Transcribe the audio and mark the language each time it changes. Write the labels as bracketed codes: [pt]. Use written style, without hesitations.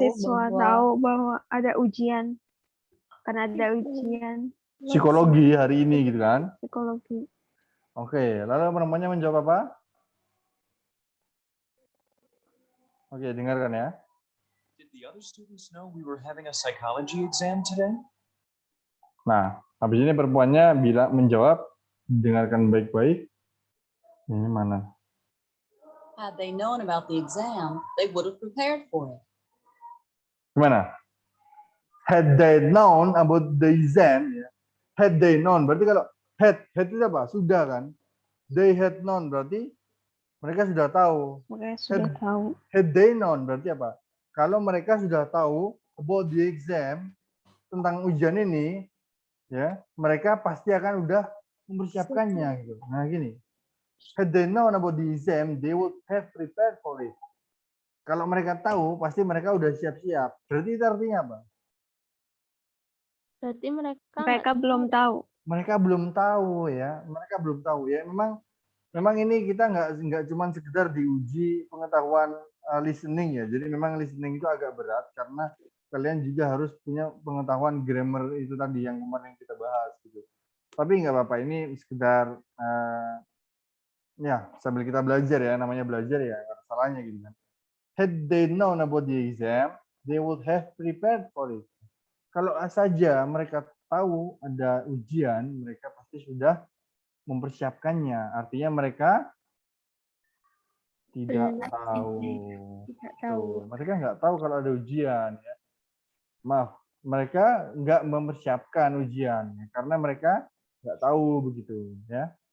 [id] siswa tahu bahwa ada ujian? Karena ada ujian Psikologi hari ini gitu kan? psikologi. Oke, lalu perempuannya menjawab apa? Oke, dengarkan ya. [en] Did the other students know we were having a psychology exam today? [id] Nah, habis ini perempuannya menjawab, dengarkan baik-baik. Ini mana? [en] Had they known about the exam, they would have prepared for it. [id] Gimana? [en] Had they known about the exam, ya. Had they known, [id] berarti kalau had itu apa? Sudah kan? [en] They had known, [id] berarti mereka sudah tahu. Mereka sudah tahu. [en] Had they known, [id] berarti apa? Kalau mereka sudah tahu [en] about the exam, [id] tentang ujian ini, ya, mereka pasti akan udah mempersiapkannya gitu. Nah, gini. [en] Had they known about the exam, they would have prepared for it. [id] Kalau mereka tahu, pasti mereka udah siap-siap. Berarti itu artinya apa? Berarti Mereka belum tahu. Mereka belum tahu ya. Mereka belum tahu ya. Memang ini kita nggak cuma sekedar diuji pengetahuan listening ya. Jadi memang listening itu agak berat karena kalian juga harus punya pengetahuan grammar itu tadi yang kemarin kita bahas gitu. Tapi nggak apa-apa. Ini sekedar ya sambil kita belajar ya. Namanya belajar ya. Nggak ada salahnya gitu kan. [en] Had they known about the exam, they would have prepared for it. [id] Kalau saja mereka tahu ada ujian, mereka pasti sudah mempersiapkannya. Artinya mereka tidak tahu. Mereka nggak tahu kalau ada ujian. Ya. Maaf, mereka nggak mempersiapkan ujian karena mereka nggak tahu begitu. Ya.